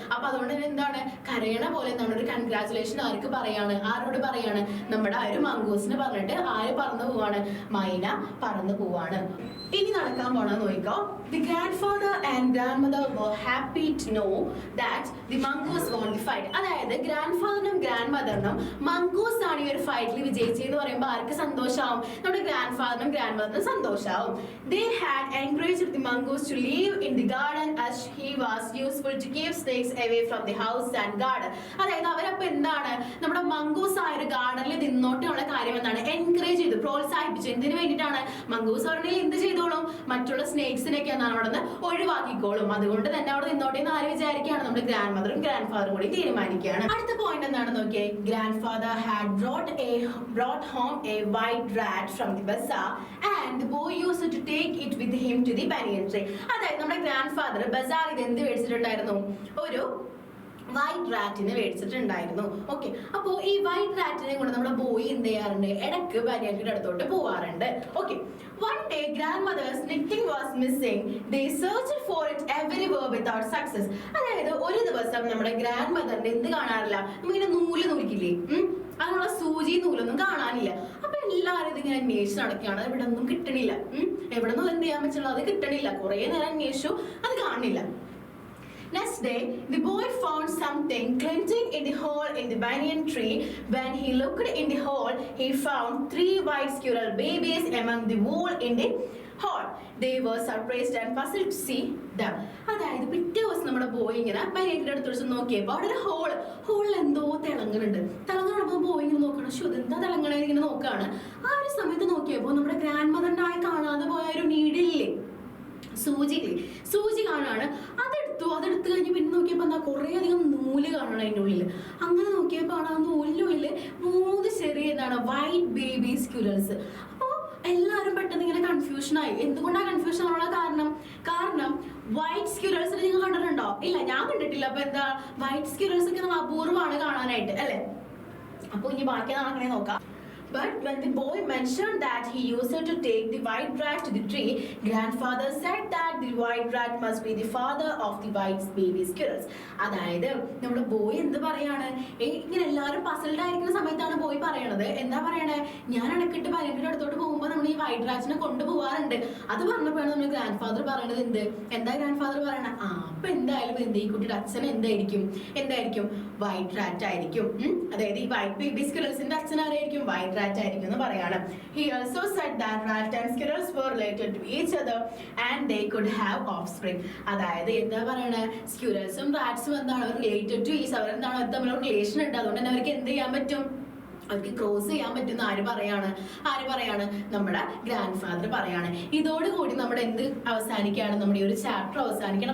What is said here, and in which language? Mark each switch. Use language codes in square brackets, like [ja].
[ml] അപ്പൊ അതുകൊണ്ട് തന്നെ എന്താണ് കരയണ പോലെ എന്താണ് ഒരു കൺഗ്രാറ്റുലേഷൻ ആർക്ക് പറയാണ്, ആരോട് പറയാണ്, നമ്മുടെ ആ ഒരു മംഗൂസിന് പറഞ്ഞിട്ട് ആര് പറന്നു പോവാണ്, മൈന പറന്നു പോവാണ്. ഇനി നടക്കാൻ പോണ നോക്കിക്കോ. [en] The grandfather and grandmother were happy to know that the mongoose won the fight. [ml] അതായത് ഗ്രാൻഡ്ഫാദറിനും ഗ്രാൻഡ്മദറിനും മംഗൂസ് ആണ് ഈ ഒരു ഫൈറ്റിൽ വിജയിച്ചെന്ന് പറയുമ്പോൾ ആർക്ക് സന്തോഷാവും, നമ്മുടെ ഗ്രാൻഡ്ഫാദറിനും ഗ്രാൻഡ്മദറിനും സന്തോഷാവും. [en] They had encouraged the mongoose to live in the garden as he was useful to keep snakes away from the house and garden. [ml] അതായത് അവരപ്പോ എന്താണ് നമ്മുടെ mongoose ആയ ഒരു ഗാർഡനിൽ നിന്നോട്ടുള്ള കാര്യം എന്താണ് എൻകറേജ് ചെയ്തു, പ്രോത്സാഹിപ്പിച്ചു. എന്തിനു വേണ്ടിയിട്ടാണ്, മംഗൂസ് പറഞ്ഞാൽ എന്ത് ചെയ്തോളും, മറ്റുള്ള സ്നേക്സിനൊക്കെ എന്താണ് അവിടെ നിന്ന് ഒഴിവാക്കിക്കോളും. അതുകൊണ്ട് തന്നെ അവിടെ നിന്നോട്ടെ എന്ന് ആര് വിചാരിക്കുകയാണ്, നമ്മുടെ ഗ്രാൻഡ് മദറും ഗ്രാൻഡ് ഫാദറും കൂടി തീരുമാനിക്കുകയാണ്. അടുത്ത പോയിന്റ് എന്താണെന്ന് നോക്കിയേ. [en] Grandfather had brought home a white rat from the bazaar and the boy used to take it with him to the banyan tree. [ml] അതായത് നമ്മുടെ ഗ്രാൻഡ് ഫാദർ ബസാറിൽ എന്ത് മേടിച്ചിട്ടുണ്ടായിരുന്നു, ഒരു വൈറ്റ് റാറ്റിനെ മേടിച്ചിട്ടുണ്ടായിരുന്നു. ഓക്കെ, അപ്പോ ഈ വൈറ്റ് റാറ്റിനെ കൊണ്ട് നമ്മുടെ ബോയ് എന്ത് ചെയ്യാറുണ്ട്, ഇടയ്ക്ക് ബനിയന്റെ അടുത്തോട്ട് പോവാറുണ്ട്. [en] Okay, one day grandmother's knitting was missing. They searched for it everywhere without success. [ml] അതായത് ഒരു ദിവസം നമ്മുടെ ഗ്രാൻഡ് മദറിന്റെ എന്ത് കാണാറില്ല, നമ്മളിങ്ങനെ നൂല് നൂലിക്കില്ലേ, അതിനുള്ള സൂചി നൂലൊന്നും കാണാനില്ല. അപ്പൊ എല്ലാവരും ഇതിങ്ങനെ അന്വേഷിച്ച് നടക്കുകയാണ്, ഇവിടെ ഒന്നും കിട്ടണില്ല. എവിടെ നിന്നും എന്ത് ചെയ്യാൻ പറ്റുള്ളൂ, അത് കിട്ടണില്ല. കുറെ നേരം അന്വേഷിച്ചു, അത് കാണില്ല. [en] Next day, the boy found something clenching in the hole in the banyan tree. When he looked in the hole, he found 3 white squirrel babies among the wool in the hole. They were surprised and puzzled to see them. [ml] അതായത് പിറ്റേ ദിവസം നമ്മുടെ boy ഇങ്ങനെ ബനിയന്റെ അടുത്ത് വെച്ച് നോക്കിയപ്പോൾ അവിടെ ഒരു ഹോളിൽ എന്തോ തിളങ്ങുന്നുണ്ട്. തിളങ്ങുമ്പോൾ ബോയ് ഇങ്ങനെ നോക്കണം, എന്താ തിളങ്ങണേ ഇങ്ങനെ നോക്കാണ്. ആ ഒരു സമയത്ത് നോക്കിയപ്പോൾ നമ്മുടെ ഗ്രാൻഡ് മദറിന്റെ ആയി കാണാതെ പോയ ഒരു നീഡില്ലേ, സൂചി കാണാണ്. അതെടുത്ത് കഴിഞ്ഞ് പിന്നെ നോക്കിയപ്പോൾ എന്താ കുറേ അധികം നൂല് കാണണം അതിൻ്റെ ഉള്ളിൽ. അങ്ങനെ നോക്കിയപ്പോൾ ആ നൂലിനുള്ളിൽ 3 ചെറിയ എന്താണ് വൈറ്റ് ബേബി സ്ക്യൂരൽസ്. അപ്പോൾ എല്ലാവരും പെട്ടെന്ന് ഇങ്ങനെ കൺഫ്യൂഷനായി. എന്തുകൊണ്ടാണ് കൺഫ്യൂഷൻ ആവാനുള്ള കാരണം വൈറ്റ് സ്ക്യൂരൽസ് നിങ്ങൾ കണ്ടിട്ടുണ്ടോ? ഇല്ല, ഞാൻ കണ്ടിട്ടില്ല. അപ്പൊ എന്താ വൈറ്റ് സ്ക്യൂരൽസ് ഒക്കെ നമ്മൾ അപൂർവമാണ് കാണാനായിട്ട് അല്ലെ. അപ്പൊ ഇനി ബാക്കി അങ്ങനെ നോക്കാം. [en] But when the boy mentioned that he used to take the white rat to the tree, grandfather said that the white rat must be the father of the white baby squirrels. [ml] അതായത് നമ്മുടെ boy എന്ത് പറയാണ്, ഇങ്ങനെ എല്ലാവരും പസൽഡ് ആയിരിക്കുന്ന സമയത്താണ് boy പറയണത്. എന്താ പറയണേ, ഞാൻ ഇടക്കിട്ട് ബനിയന്റെ അടുത്തോട്ട് പോകുമ്പോൾ നമ്മൾ ഈ വൈറ്റ് റാറ്റിനെ കൊണ്ടുപോകാറുണ്ട്. അത് പറഞ്ഞപ്പോഴാണ് നമ്മുടെ ഗ്രാൻഡ് ഫാദർ പറയണത്. എന്താ ഗ്രാൻഡ് ഫാദർ പറയണ, അപ്പൊ എന്തായാലും ഈ കുട്ടിയുടെ അച്ഛൻ എന്തായിരിക്കും വൈറ്റ് റാറ്റ് ആയിരിക്കും. അതായത് ഈ വൈറ്റ് ബേബി സ്ക്വിറൽസിന്റെ അച്ഛൻ ആരായിരിക്കും, വൈറ്റ് റാറ്റ് ആയിരിക്കും എന്ന് പറയാണ്. [en] He also said that rat and squirrels were related to each other and they could have offspring. [ml] അതായത് എന്താ പറയണേ, സ്ക്വിറൽസും റാറ്റ്സും എന്താണ് [en] related to each, [ml] അവരെന്താണ് തമ്മിലുള്ള റിലേഷൻ ഉണ്ട്. അതുകൊണ്ട് തന്നെ അവർക്ക് എന്ത് ചെയ്യാൻ പറ്റും, അവർക്ക് ക്രോസ് ചെയ്യാൻ പറ്റുന്ന ആര് പറയാണ് നമ്മുടെ ഗ്രാൻഡ് ഫാദർ പറയാണ്. ഇതോടുകൂടി നമ്മുടെ എന്ത് അവസാനിക്കുകയാണ്, നമ്മുടെ ഈ ഒരു ചാപ്റ്റർ അവസാനിക്കണം.